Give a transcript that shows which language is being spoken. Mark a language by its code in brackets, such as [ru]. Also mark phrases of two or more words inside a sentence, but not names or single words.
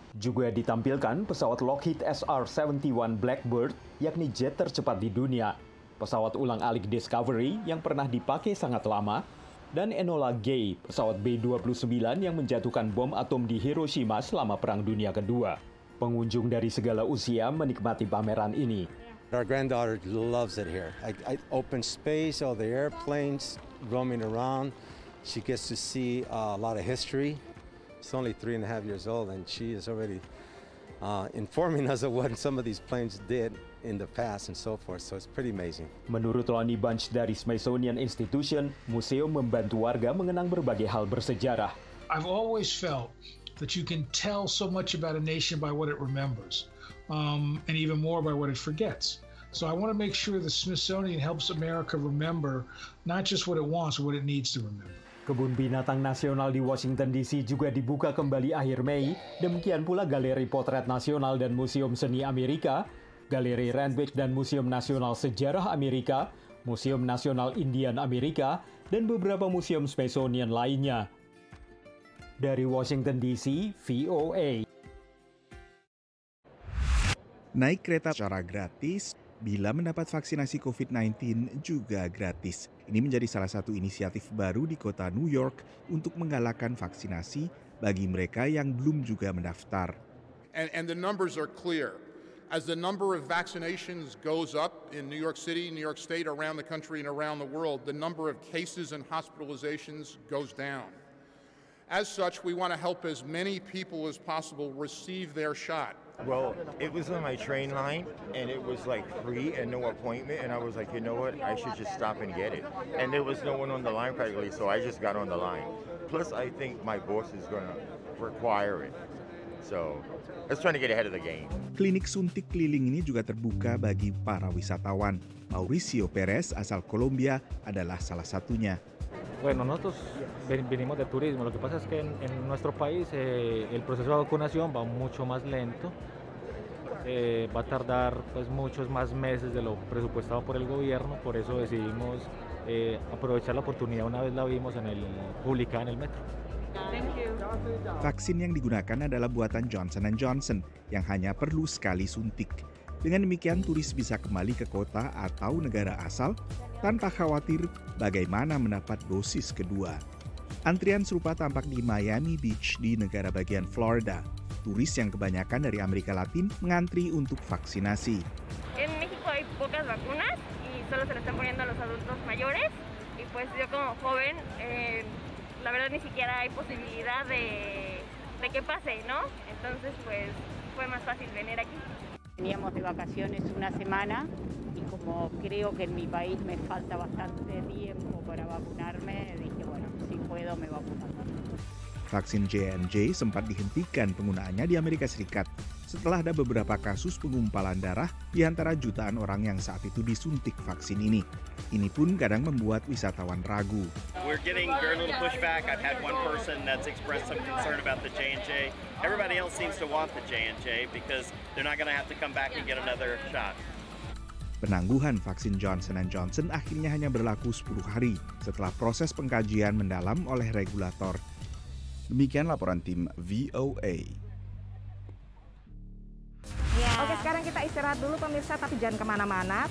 [id] Juga ditampilkan pesawat Lockheed SR-71 Blackbird, yakni jet tercepat di dunia, pesawat ulang-alik Discovery yang pernah dipakai sangat lama, dan Enola Gay, pesawat B-29 yang menjatuhkan bom atom di Hiroshima selama Perang Dunia Kedua. Pengunjung dari segala usia menikmati pameran ini. [en] Our granddaughter loves it here. Open space, all the airplanes roaming around. She gets to see a lot of history. She's only 3.5 years old, and she is already informing us of what some of these planes did in the past and so forth. So it's pretty amazing. [id] Menurut Lonnie Bunch dari Smithsonian Institution, museum membantu warga mengenang berbagai hal bersejarah. [en] I've always felt that you can tell so much about a nation by what it remembers, and even more by what it forgets. So I want to make sure the Smithsonian helps America remember not just what it wants, but what it needs to remember. [id] Kebun Binatang Nasional di Washington DC juga dibuka kembali akhir Mei, demikian pula Galeri Potret Nasional dan Museum Seni Amerika, Galeri Randwick dan Museum Nasional Sejarah Amerika, Museum Nasional Indian Amerika, dan beberapa museum Smithsonian lainnya. Dari Washington DC, VOA. Naik kereta secara gratis bila mendapat vaksinasi COVID-19 juga gratis. Ini menjadi salah satu inisiatif baru di kota New York untuk menggalakkan vaksinasi bagi mereka yang belum juga mendaftar. [en] And the numbers are clear. As the number of vaccinations goes up in New York City, New York State, around the country and around the world, the number of cases and hospitalizations goes down. As such, we want to help as many people as possible receive their shot. Well, it was on my train line, and it was like free and no appointment, and I was like, you know what, I should just stop and get it. And there was no one on the line practically, so I just got on the line. Plus, I think my boss is going to require it. So, I was trying to get ahead of the game. [id] Klinik suntik keliling ini juga terbuka bagi para wisatawan. Mauricio Perez, asal Kolombia, adalah salah satunya. [es] Bueno, nosotros venimos de turismo. Lo que pasa es que en nuestro país el proceso de vacunación va mucho más lento. Va a tardar pues muchos más meses de lo presupuestado por el gobierno. Por eso decidimos aprovechar la oportunidad una vez la vimos publicada en el metro. [id] Vaksin yang digunakan adalah buatan Johnson & Johnson yang hanya perlu sekali suntik. Dengan demikian, turis bisa kembali ke kota atau negara asal tanpa khawatir bagaimana mendapat dosis kedua. Antrian serupa tampak di Miami Beach di negara bagian Florida. Turis yang kebanyakan dari Amerika Latin mengantri untuk vaksinasi. [es] En México hay pocas vacunas y solo se le están poniendo a los adultos mayores. Y pues yo como joven, la verdad ni siquiera hay posibilidad de que pase, ¿no? Entonces pues fue más fácil venir aquí. Veníamos de vacaciones una semana y como creo que en mi país me falta bastante tiempo para vacunarme, dije bueno, si puedo me vacuno. [id] Vaksin J&J sempat dihentikan penggunaannya di Amerika Serikat setelah ada beberapa kasus penggumpalan darah di antara jutaan orang yang saat itu disuntik vaksin ini. Ini pun kadang membuat wisatawan ragu. [en] We're getting very little pushback. I've had one person that's expressed some concern about the J&J. Everybody else seems to want the J&J because they're not going to have to come back and get another shot. [id] Penangguhan vaksin Johnson & Johnson akhirnya hanya berlaku 10 hari setelah proses pengkajian mendalam oleh regulator. Demikian laporan tim VOA. Oke, sekarang kita istirahat dulu pemirsa, tapi jangan kemana-mana.